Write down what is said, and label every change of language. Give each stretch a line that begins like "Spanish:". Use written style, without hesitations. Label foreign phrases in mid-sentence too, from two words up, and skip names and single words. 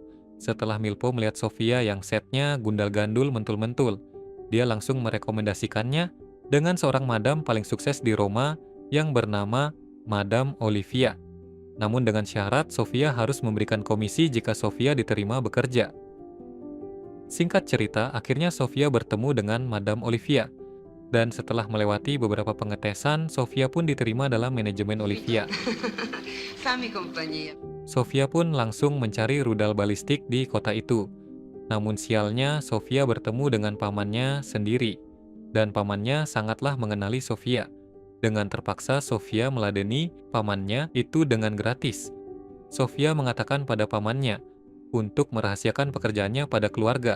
Indonesian: Setelah Milpo melihat Sofia yang setnya
Javanese: gundal-gandul mentul-mentul,
Indonesian: dia langsung merekomendasikannya dengan seorang madam paling sukses di Roma yang bernama Madam Olivia. Namun dengan syarat Sofia harus memberikan komisi jika Sofia diterima bekerja. Singkat cerita, akhirnya Sofia bertemu dengan Madam Olivia. Dan setelah melewati beberapa pengetesan, Sofia pun diterima dalam manajemen Olivia.
Italian: Fammi compagnia.
Indonesian: Sofia pun langsung mencari rudal balistik di kota itu. Namun sialnya, Sofia bertemu dengan pamannya sendiri. Dan pamannya sangatlah mengenali Sofia. Dengan terpaksa, Sofia meladeni pamannya itu dengan gratis. Sofia mengatakan pada pamannya untuk merahasiakan pekerjaannya pada keluarga.